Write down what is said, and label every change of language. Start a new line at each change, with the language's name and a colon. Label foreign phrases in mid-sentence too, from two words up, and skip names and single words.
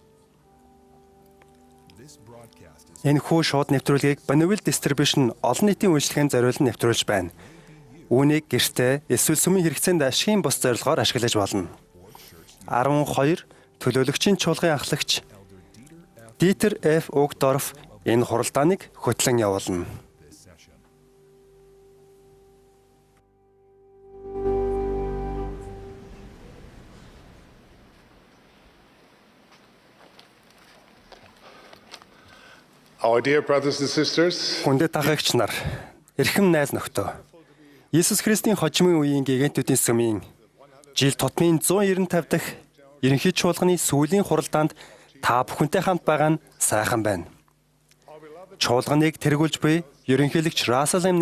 Mongolian: Энэхүү шууд нэвтрүүлгийг Bonneville Distribution олон нийтийн үйлчлэгээн зориулан нэвтрүүлж байна. Үүнийг гэртээ эсвэл сүмийн хэрэгцээнд ашигын бус зорилгоор ашиглаж болно. 12 төлөөлөгчийн чуулгын ахлагч Dieter F. Uchtdorf энэ хуралдааныг хөтлөн явуулна.
English: Our dear brothers and sisters,
Mongolian: Хүндэт ахагч нар, эрхэм найз нөхдөө. Есүс Христийн хожимын үеийн гэгэнтүүдийн сүмийн жил тутмын 195 дахь ерөнхий чуулганы сүүлийн хуралдаанд та бүхэнтэй хамт байгаа нь сайхан байна. Чуулганыг тэргүүлж буй ерөнхийлөгч Russell M.